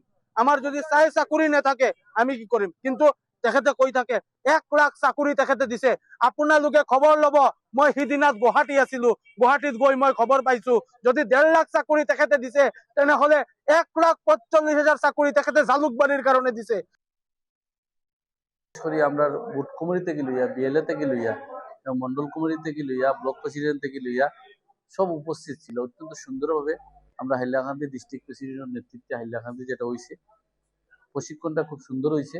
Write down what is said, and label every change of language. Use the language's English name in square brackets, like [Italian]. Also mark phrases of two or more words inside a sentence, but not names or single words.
[Assamese] আমাৰ যদি চাকৰি নাথাকে আমি কি কৰিম? কিন্তু তেখেতে কৈ থাকে 1 লাখ চাকৰি তেখেতে দিছে। আপোনালোকে খবৰ লব, মই সিদিনা গুৱাহাটী আছিলো, গুৱাহাটীত গৈ মই খবৰ পাইছো যদি 1.5 লাখ চাকৰি তেখেতে দিছে, তেনেহলে 1,45,000 চাকৰি তেখেতে জালুকবাৰীৰ কাৰণে দিছে। [Bangla] আমরা বুথ কমিটি থেকে লইয়া, বিএলএ থেকে লইয়া, মন্ডল কমিটি থেকে লইয়া, ব্লক প্রেসিডেন্ট থেকে লইয়া সব উপস্থিত ছিল। অত্যন্ত সুন্দরভাবে আমরা হাইলাকান্দি ডিস্ট্রিক্ট প্রেসিডেন্টের নেতৃত্বে হাইলাকান্দি যেটা হয়েছে, প্রশিক্ষণটা খুব সুন্দর হয়েছে।